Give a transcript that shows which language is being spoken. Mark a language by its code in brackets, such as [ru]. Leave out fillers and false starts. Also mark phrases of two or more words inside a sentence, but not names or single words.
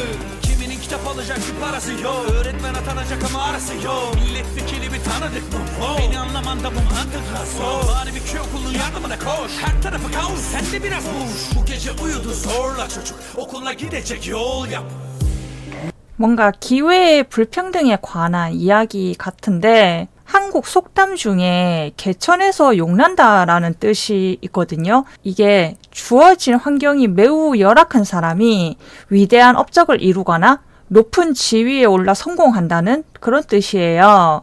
[tr] Kiminin kitap alacak bir parası yok. Öğretmen atanacak ama arası yok. Milletvekili bir tanıdık mı? Beni anlamanda bu mantıkla zor. Bari bir köy okulunun yardımına koş. Her tarafı kaos, sen de biraz boş. Bu gece uyudu zorla çocuk. Okula gidecek yol yap. [ko] 뭔가 기회의 불평등에 관한 이야기 같은데, 한국 속담 중에 개천에서 용난다라는 뜻이 있거든요. 이게 주어진 환경이 매우 열악한 사람이 위대한 업적을 이루거나 높은 지위에 올라 성공한다는 그런 뜻이에요.